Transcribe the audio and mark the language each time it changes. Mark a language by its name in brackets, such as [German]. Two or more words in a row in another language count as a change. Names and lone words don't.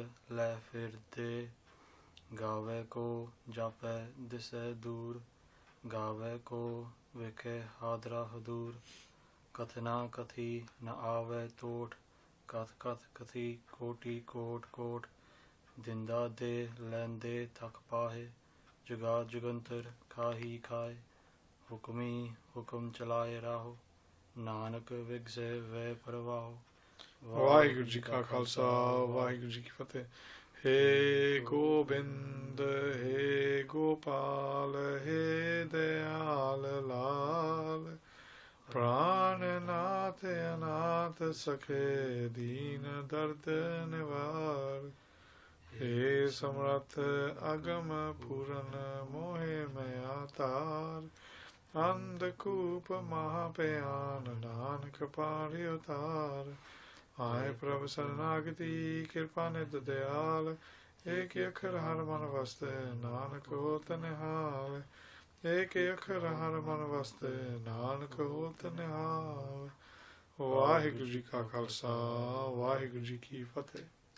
[Punjabi] ਲੈ ਫਿਰ ਦੇ, ਗਾਵੇ ਕੋ ਜਾਪੈ ਦਿਸੈ ਦੂਰ, ਗਾਵੇ ਕੋ ਵਿਖੇ ਹਾਦਰਾ ਹਦੂਰ, ਕਥਨਾ ਕਥੀ ਨ ਆਵੇ ਟੋਟ, ਕਥ ਕਥ ਕਥੀ ਕੋਟਿ ਕੋਟ ਕੋਟ, ਦਿੰਦਾ ਦੇ ਲੈਂਦੇ ਥਕ ਪਾਹੇ, ਜੁਗਾ ਜੁਗੰਤਰ ਖਾਹੀ ਖਾਏ, ਹੁਕਮੀ ਹੁਕਮ ਚਲਾਏ ਰਾਹੋ, ਨਾਨਕ ਵਿਗਸੇ ਵੇ ਪਰਵਾਹੋ। ਵਾਹਿਗੁਰੂ ਜੀ ਕਾ ਖਾਲਸਾ ਵਾਹਿਗੁਰੂ ਜੀ ਕੀ ਫਤਿਹ। ਹੇ ਗੋਬਿੰਦ ਹੇ ਗੋਪਾਲ ਹੇ ਦਯਾਲ ਲਾਲ, ਪ੍ਰਾਣਨਾਥ ਅਨਾਥ ਸਖੇ ਦੀਨ ਦਰਦ ਨਿਵਾਰ, ਹੇ ਸਮਰਥ ਅਗਮ ਪੂਰਨ ਮੋਹੇ ਮਯਾ ਤਾਰ, ਅੰਧਕੂਪ ਮਹਾਭਯਾਨ ਨਾਨਕ ਪਾਰਿ ਉਤਾਰ, ਆਏ ਪ੍ਰਭ ਸ਼ਰਣਾਗਤਿ ਕ੍ਰਿਪਾ ਨਿਧ ਦਯਾਲ, ਏਕ ਅਖਰ ਹਰ ਮਨ ਵਸਤੇ ਨਾਨਕ ਹੋਤ ਨਿਹਾਲ, ਏਕ ਅਖਰ ਹਰ ਮਨ ਵਸਤੇ ਨਾਨਕ ਹੋਤ ਨਿਹਾਲ। ਵਾਹਿਗੁਰੂ ਜੀ ਕਾ ਖਾਲਸਾ ਵਾਹਿਗੁਰੂ ਜੀ ਕੀ ਫਤੇਹ।